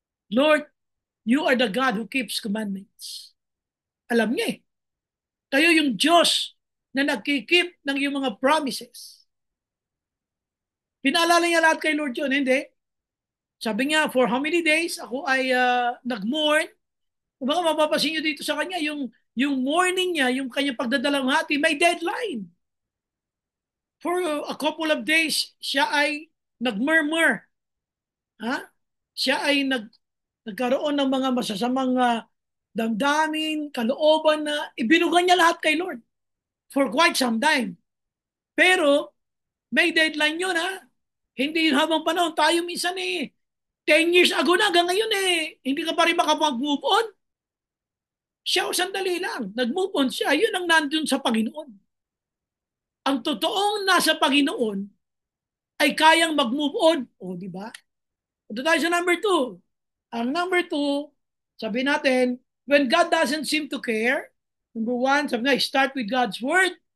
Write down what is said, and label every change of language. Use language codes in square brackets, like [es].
[en] Lord, you are the God who keeps commandments. [tl] Alam niya eh. Kayo yung Diyos na nagkikip ng iyong mga promises. Pinaalala niya lahat kay Lord yun, hindi? Sabi niya, [en] for how many days [tl] ako ay nag-mourn. Kung baka mapapasin niyo dito sa kanya, yung mourning niya, yung kanyang pagdadalamhati, may deadline. For a couple of days, siya ay nag-murmur. Ha? Siya ay nagkaroon ng mga masasamang damdamin, kalooban na ibinugan niya lahat kay Lord [en] for quite some time. [tl] Pero may deadline yun ha. Hindi yun habang panahon. Tayo minsan 10 years ago na hanggang ngayon hindi ka pa rin makapag-move on. Siya o sandali lang. Nag-move on siya. Yun ang nandun sa Panginoon. Ang totoong nasa Panginoon ay kayang mag-move on. O, di ba? Ito tayo sa number 2. Ang number 2, sabi natin, when God doesn't seem to care, number 1, sabi nga, start with God's word.